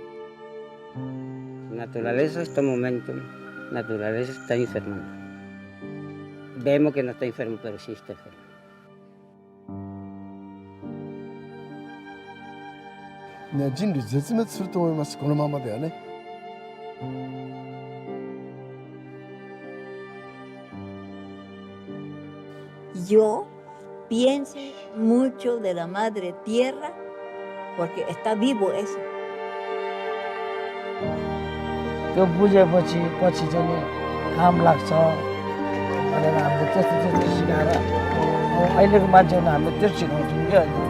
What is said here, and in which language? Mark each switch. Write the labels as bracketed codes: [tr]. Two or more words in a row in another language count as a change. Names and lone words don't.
[es] Naturaleza, este momento, naturaleza está enferma. Vemos que no está enfermo, pero sí está enfermo. [ja] ね、人類絶滅すると思います、このままではね。 [es] Yo pienso mucho de la madre tierra porque está vivo eso. [ne] त्यो बुझेपछि पछि चाहिँ काम लाग्छ भनेर हामीले त्यस्तो त्यस्तो सिकाएर अहिलेको मान्छेहरूलाई हामीले त्यो सिकाउँछौँ क्या